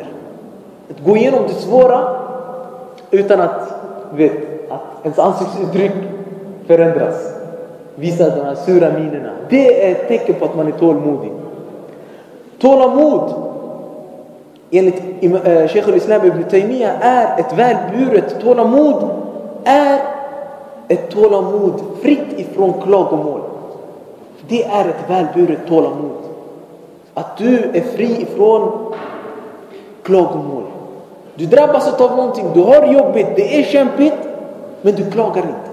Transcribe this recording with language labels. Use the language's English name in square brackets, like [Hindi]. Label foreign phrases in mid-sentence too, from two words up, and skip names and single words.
[Swedish] Att gå igenom det svåra utan att ens ansiktsuttryck förändras. Visa de här sura minerna. Det är ett tecken på att man är tålmodig. Tålamod, enligt Sheikh al-Islam ibn Taymiyyah, är ett välburet tålamod. Är ett tålamod fritt ifrån klagomål. Det är ett välburet tålamod. Att du är fri ifrån klagomål. Du drabbas av någonting, du har jobbigt, det är kämpigt, men du klagar inte.